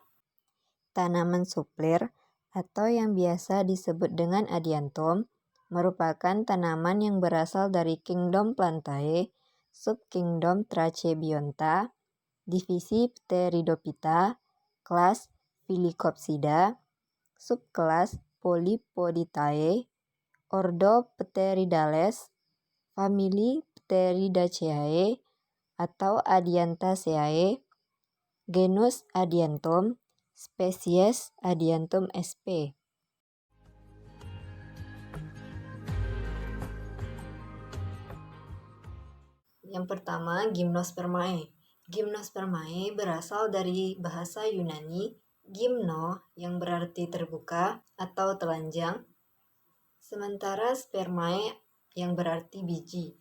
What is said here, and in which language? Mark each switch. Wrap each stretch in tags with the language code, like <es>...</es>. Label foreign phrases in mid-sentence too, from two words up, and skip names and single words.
<id>Tanaman suplir atau yang biasa disebut dengan Adiantum merupakan tanaman yang berasal dari Kingdom Plantae, subkingdom Trachebionta, divisi Pteridophyta, kelas Phyllocopsida, subkelas Polypoditae, ordo Pteridales, famili Pteridaceae atau Adiantaceae, genus Adiantum, spesies Adiantum sp. Yang pertama, Gymnospermae. Gymnospermae berasal dari bahasa Yunani gymno yang berarti terbuka atau telanjang, sementara spermae yang berarti biji.</id>